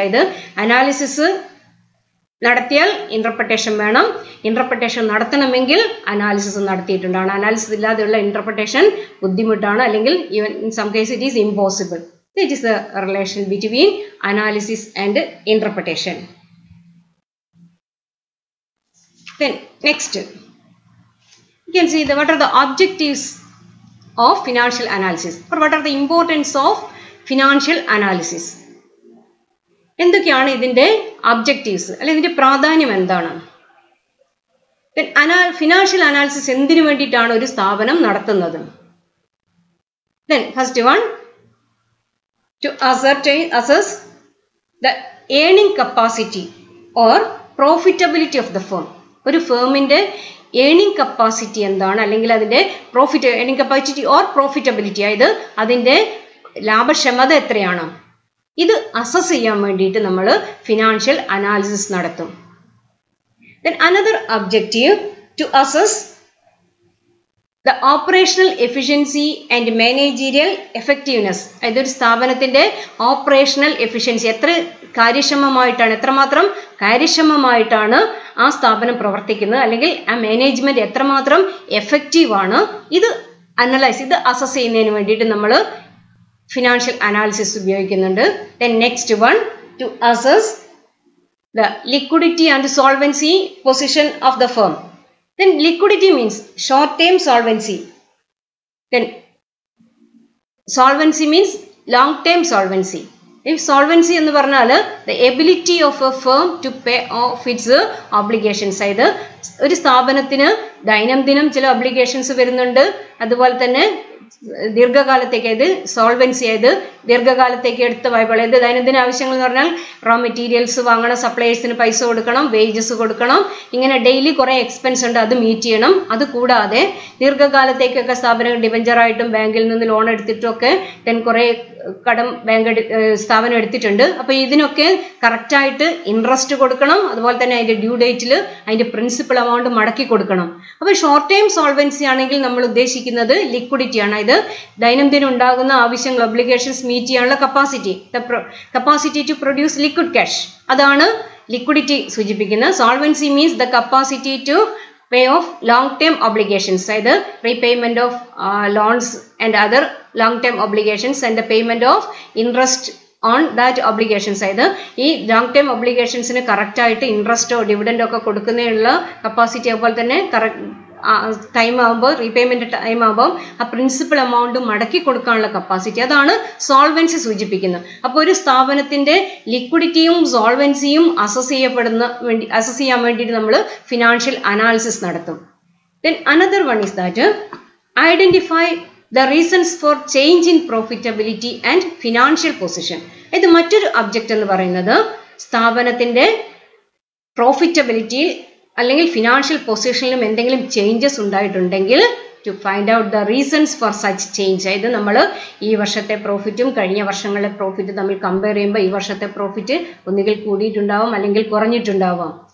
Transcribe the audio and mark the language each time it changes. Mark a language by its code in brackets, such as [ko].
[ml] അതായത് അനാലിസിസ് നടത്തിയാൽ ഇന്റർപ്രിട്ടേഷൻ വേണം, ഇന്റർപ്രിട്ടേഷൻ നടത്തണമെങ്കിൽ അനാലിസിസ് നടത്തിയിട്ടുണ്ടാണ്. അനാലിസിസ് ഇല്ലാതെയുള്ള ഇന്റർപ്രിട്ടേഷൻ ബുദ്ധിമുട്ടാണ്, അല്ലെങ്കിൽ [en] Even in some case it is impossible. It is the relation between analysis and interpretation. Then next, you can see what are the objectives of financial analysis, or what are the importance of financial analysis. [ml] എന്തൊക്കെയാണ് ഇതിന്റെ objectives, അല്ലെങ്കിൽ ഇതിന്റെ പ്രാധാന്യം എന്താണ്? Financial analysis എന്തിനു വേണ്ടിയിട്ടാണ് ഒരു സ്ഥാപനം നടത്തുന്നത്? [en] Then first one, to assess the earning capacity or profitability of the firm. [ml] ഒരു ഫേമിന്റെ ഏണിംഗ് കപ്പാസിറ്റി എന്താണ്, അല്ലെങ്കിൽ അതിന്റെ profit, earning capacity or profitability, അതായത് അതിന്റെ ലാഭക്ഷമത എത്രയാണ്, ഇത് അസസ് ചെയ്യാൻ വേണ്ടിയിട്ട് നമ്മൾ ഫിനാൻഷ്യൽ അനാലിസിസ് നടത്തും. [en] Then another objective, to assess the operational efficiency and managerial effectiveness. [ml] അതായത് ഒരു സ്ഥാപനത്തിന്റെ ഓപ്പറേഷണൽ എഫിഷ്യൻസി, എത്ര കാര്യക്ഷമമായിട്ടാണ്, എത്രമാത്രം കാര്യക്ഷമമായിട്ടാണ് ആ സ്ഥാപനം പ്രവർത്തിക്കുന്നത്, അല്ലെങ്കിൽ ആ മാനേജ്മെന്റ് എത്രമാത്രം എഫക്റ്റീവ് ആണ്, ഇത് അനലൈസ്, ഇത് അസസ് ചെയ്യുന്നതിന് വേണ്ടിയിട്ട് നമ്മൾ ഫിനാൻഷ്യൽ അനാലിസിസ് ഉപയോഗിക്കുന്നുണ്ട്. [en] Then next one, to assess the liquidity and solvency position of the firm. Then liquidity means short term solvency. Then solvency means long term solvency. If solvency [ml] എന്ന് പറഞ്ഞാൽ [en] the ability of a firm to pay off its obligations. [ml] അതായത് ഒരു സ്ഥാപനത്തിന് ദൈനംദിനം ചില obligations വരുന്നുണ്ട്, അതുപോലെ തന്നെ ദീർഘകാലത്തേക്ക്, അതായത് സോൾവൻസി, അതായത് ദീർഘകാലത്തേക്ക് എടുത്ത വായ്പകൾ, അതായത് ദൈനംദിന ആവശ്യങ്ങൾ എന്ന് പറഞ്ഞാൽ റോ മെറ്റീരിയൽസ് വാങ്ങണം, സപ്ലയേഴ്സിന് പൈസ കൊടുക്കണം, വേജസ് കൊടുക്കണം, ഇങ്ങനെ ഡെയിലി കുറേ എക്സ്പെൻസ് ഉണ്ട്, അത് മീറ്റ് ചെയ്യണം. അത് കൂടാതെ ദീർഘകാലത്തേക്കൊക്കെ സ്ഥാപനങ്ങൾ ഡിബഞ്ചറായിട്ടും ബാങ്കിൽ നിന്ന് ലോൺ എടുത്തിട്ടൊക്കെ കുറേ കടം സ്ഥാപനം എടുത്തിട്ടുണ്ട്. അപ്പോൾ ഇതിനൊക്കെ കറക്റ്റായിട്ട് ഇൻട്രസ്റ്റ് കൊടുക്കണം, അതുപോലെ തന്നെ അതിൻ്റെ ഡ്യൂ ഡേറ്റിൽ അതിൻ്റെ പ്രിൻസിപ്പൽ എമൗണ്ട് മടക്കി കൊടുക്കണം. അപ്പോൾ ഷോർട്ട് ടൈം സോൾവൻസി ആണെങ്കിൽ നമ്മൾ ഉദ്ദേശിക്കുന്നത് ലിക്വിഡിറ്റിയാണ്. ഇത് ദൈനംദിനം ഉണ്ടാകുന്ന ആവശ്യങ്ങൾ, ഒബ്ലിഗേഷൻസ് മീറ്റ് ചെയ്യാനുള്ള [en] capacity to produce liquid cash, [ml] അതാണ് ലിക്വിഡിറ്റി സൂചിപ്പിക്കുന്നത്. [en] Solvency means the capacity to pay off long-term obligations, അതായത് repayment of loans and other long-term obligations and the payment of interest on that obligations. [ml] അതായത് ഈ long term ഒബ്ലിഗേഷൻസിന് കറക്റ്റായിട്ട് ഇൻട്രസ്റ്റോ ഡിവിഡൻഡോ ഒക്കെ കൊടുക്കുന്നതിനുള്ള capacity, അതുപോലെ തന്നെ time ആകുമ്പോൾ, റീപേയ്മെന്റ് ടൈം ആകുമ്പോൾ ആ പ്രിൻസിപ്പൽ എമൗണ്ട് മടക്കി കൊടുക്കാനുള്ള കപ്പാസിറ്റി, അതാണ് സോൾവൻസി സൂചിപ്പിക്കുന്നത്. അപ്പോൾ ഒരു സ്ഥാപനത്തിന്റെ ലിക്വിഡിറ്റിയും സോൾവൻസിയും അസസ് ചെയ്യാൻ വേണ്ടിയിട്ട് നമ്മൾ ഫിനാൻഷ്യൽ അനാലിസിസ് നടത്തും. [en] Then another one is that identify the reasons for change in profitability and financial position. [ml] ഇത് മറ്റൊരു ഒബ്ജക്റ്റ് എന്ന് പറയുന്നത് സ്ഥാപനത്തിന്റെ പ്രോഫിറ്റബിലിറ്റിയിൽ അല്ലെങ്കിൽ ഫിനാൻഷ്യൽ പൊസിഷനിലും എന്തെങ്കിലും ചേഞ്ചസ് ഉണ്ടായിട്ടുണ്ടെങ്കിൽ [en] To find out the reasons for such change. [ml] അതായത് നമ്മൾ ഈ വർഷത്തെ പ്രോഫിറ്റും കഴിഞ്ഞ വർഷങ്ങളിലെ പ്രോഫിറ്റ് തമ്മിൽ കമ്പയർ ചെയ്യുമ്പോൾ ഈ വർഷത്തെ പ്രോഫിറ്റ് ഒന്നുകിൽ കൂടിയിട്ടുണ്ടാവാം, അല്ലെങ്കിൽ കുറഞ്ഞിട്ടുണ്ടാവാം.